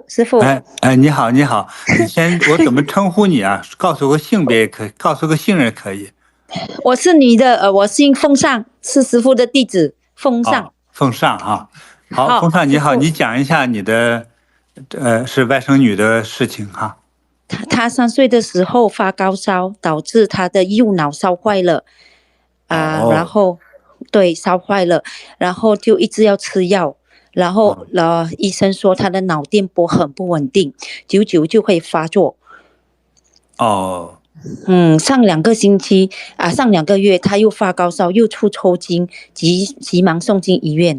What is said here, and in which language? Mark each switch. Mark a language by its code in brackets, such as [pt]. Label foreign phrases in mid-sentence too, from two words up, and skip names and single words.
[zh] 你好。你先，我怎麼稱呼你啊？告訴個性別也可以，告訴個姓也可以。我是女的，我姓奉上，是師父的弟子，奉上。奉上哈。好，奉上你好，你講一下你的，是外甥女的事情哈。她3歲的時候發高燒，導致她的右腦燒壞了，然後對燒壞了，然後就一直要吃藥，然後醫生說她的腦電波很不穩定，久久就會發作。上2個月她又發高燒，又出抽筋，急忙送進醫院。